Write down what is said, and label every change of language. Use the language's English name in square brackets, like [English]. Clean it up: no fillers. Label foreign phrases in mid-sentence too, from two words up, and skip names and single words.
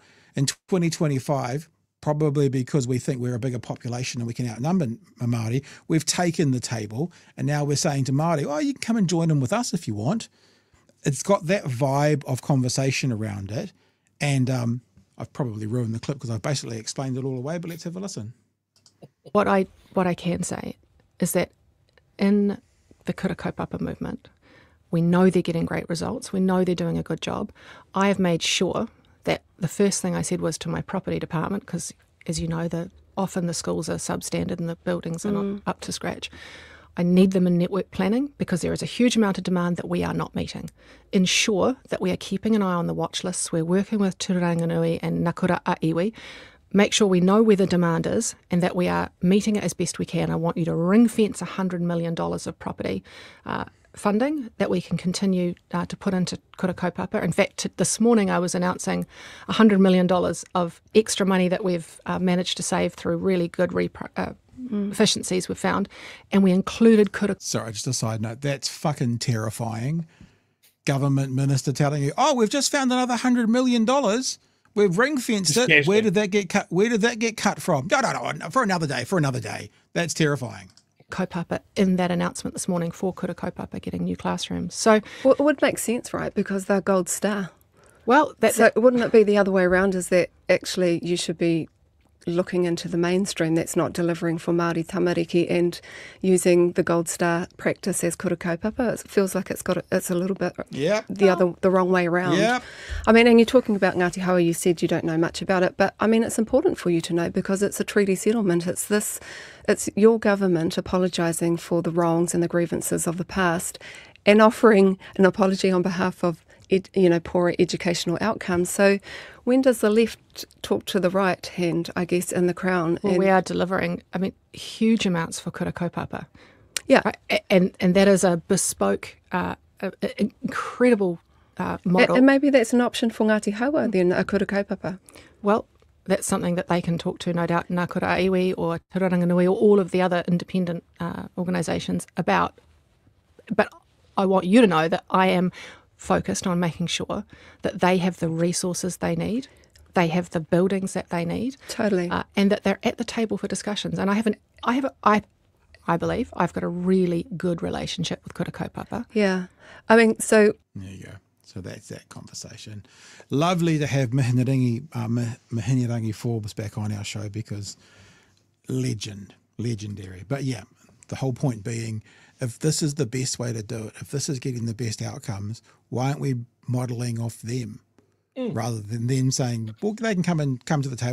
[English] In 2025, probably because we think we're a bigger population and we can outnumber Māori, we've taken the table, and now we're saying to Māori, oh, you can come and join in with us if you want. It's got that vibe of conversation around it. And I've probably ruined the clip because I've basically explained it all away, but let's have a listen. What I can say is that in the [Māori] kura kaupapa [English] movement, we know they're getting great results. We know they're doing a good job. I have made sure that the first thing I said was to my property department, because as you know, often the schools are substandard and the buildings are not up to scratch. I need them in network planning because there is a huge amount of demand that we are not meeting. Ensure that we are keeping an eye on the watch lists. We're working with Te Ranganui and Ngakura a iwi. Make sure we know where the demand is and that we are meeting it as best we can. I want you to ring fence $100 million of property funding that we can continue to put into [Māori] kura kaupapa. [English] In fact, this morning I was announcing $100 million of extra money that we've managed to save through really good efficiencies we've found, and we included kura. Sorry, just a side note. That's fucking terrifying. Government minister telling you, "Oh, we've just found another $100 million. We've ring fenced it. Where did that get cut? Where did that get cut from? No, for another day. For another day." That's terrifying. Kaupapa in that announcement this morning for [Māori] kura kaupapa [English] getting new classrooms. So well, it would make sense, right? Because they're gold star. Well, wouldn't it be the other way around? Is that actually you should be looking into the mainstream that's not delivering for [Māori] Māori tamariki [English] and using the gold star practice as [Māori] kura kaupapa? [English] It feels like it's a little bit the wrong way around. Yep. I mean, and you're talking about Ngāti Hawa, you said you don't know much about it, but I mean, it's important for you to know because it's a treaty settlement. It's your government apologising for the wrongs and the grievances of the past and offering an apology on behalf of poorer educational outcomes. So when does the left talk to the right hand, I guess, in the Crown? Well, we are delivering, huge amounts for [Māori] kura kaupapa. [English] Yeah. And that is a bespoke, incredible model. And maybe that's an option for Ngāti Hawa then, a [Māori] kura kaupapa. [English] Well, that's something that they can talk to, no doubt, Ngakura iwi or Te Ranganui or all of the other independent organisations about. But I want you to know that I am focused on making sure that they have the resources they need, they have the buildings that they need, totally, and that they're at the table for discussions. And I believe I've got a really good relationship with [Māori] kura kaupapa. [English] Yeah, I mean, so there you go. So that's that conversation. Lovely to have Mihingarangi Forbes back on our show because legendary. But yeah, the whole point being, if this is the best way to do it, if this is getting the best outcomes, why aren't we modelling off them rather than them saying, well, they can come to the table.